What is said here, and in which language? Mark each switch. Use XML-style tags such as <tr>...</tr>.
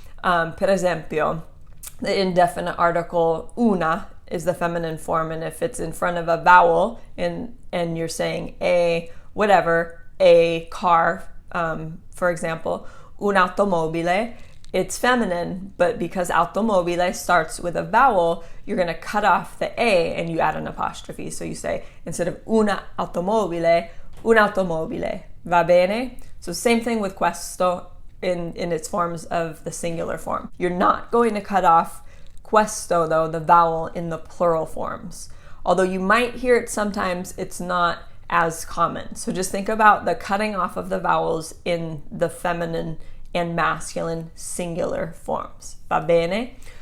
<it>Per esempio,</it> <en>the indefinite article una is the feminine form, and if it's in front of a vowel and you're saying a whatever, a car, for example, un'automobile, it's feminine, but because automobile starts with a vowel, you're going to cut off the A and you add an apostrophe. So you say, instead of una automobile, un'automobile.</en> <it>Va bene?</it> <en>So same thing with questo in its forms of the singular form. You're not going to cut off questo, though, the vowel in the plural forms. Although you might hear it sometimes, it's not as common. So just think about the cutting off of the vowels in the feminine and masculine singular forms.</en> <it>Va bene?</it>